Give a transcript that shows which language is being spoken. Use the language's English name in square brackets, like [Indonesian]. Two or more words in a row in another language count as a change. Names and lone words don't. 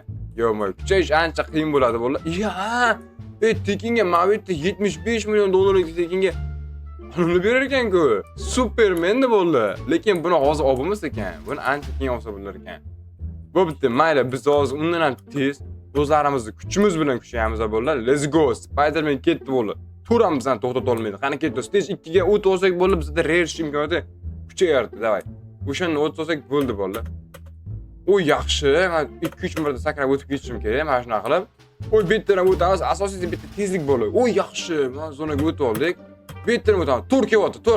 [Uzbek] Yo'q, kuchayish ancha qiyin bo'ladi bo'la. Tekinga mana bu yerda $75 million tekinga pulni berar ekan-ku. Superman bo'ldi. Lekin buni hozir olmas ekan. Buni ancha keyin olsa bo'lar ekan. Bu bitta mayli, biz hozir undan ham tez o'zlarimizni kuchimiz bilan kuchayamiz bo'la. [English] Let's go. [Uzbek] Spider-Man ketdi bo'la. Turamizdan to'xtata olmaydi. Qani ketdi. Stage 2 ga o'tib olsak bo'la, bizda rare imkoniyati kuchayardi. Davay. O'shani o'tib olsak bo'ldi bo'la. U yaxshi. Men 2-3 marta sakrab o'tib ketishim kerak, mana shunaqa qilib. Bu yerdan o'tamiz. Asosiysi bitta tezlik bo'la. Yaxshi. Mana zonaga o'tib oldik. Bu yerdan o'tamiz. Tur kelyapti, tur.